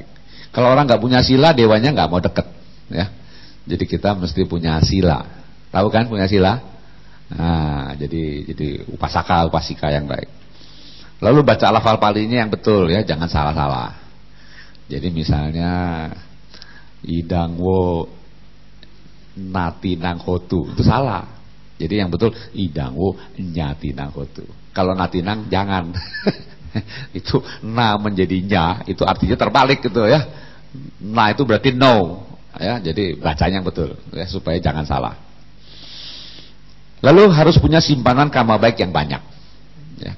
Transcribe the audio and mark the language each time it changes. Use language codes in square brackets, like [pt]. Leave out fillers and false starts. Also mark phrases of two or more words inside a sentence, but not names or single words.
[id] Kalau orang nggak punya sila, dewanya nggak mau deket, ya. Jadi kita mesti punya sila. Tahu kan punya sila? Nah, jadi upasaka, upasika yang baik. Lalu baca lafal palinya yang betul, ya, jangan salah-salah. Jadi misalnya [pi] idangwo nati nanghotu [id] itu salah. Jadi yang betul [pi] idangwo nyati nanghotu. [id] Kalau natinang jangan. Itu na menjadi nya, itu artinya terbalik gitu, ya. Na itu berarti no, ya. Jadi bacanya yang betul, ya, supaya jangan salah. Lalu harus punya simpanan karma baik yang banyak, ya.